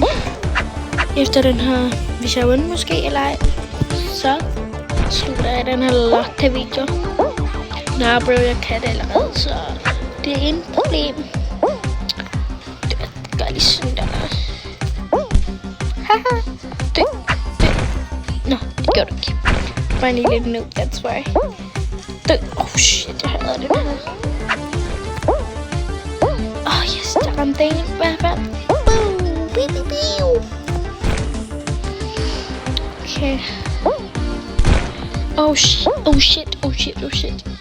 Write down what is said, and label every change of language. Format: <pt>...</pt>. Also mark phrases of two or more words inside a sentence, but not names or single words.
<da>Efter den her, hvis jeg vinder måske, eller ej, så slutter jeg den her lotte video. Nå, bro, jeg kan det allerede, så det er ingen problem. Det gør lige sådan der. Haha, dø. Nå, det gør du ikke. Bare en lille noob,</da> <en>that's why.</en> <da>Dø. Shit, jeg hader den her. Yes, der ramte en i hvert fald. Okay. Shit.</da>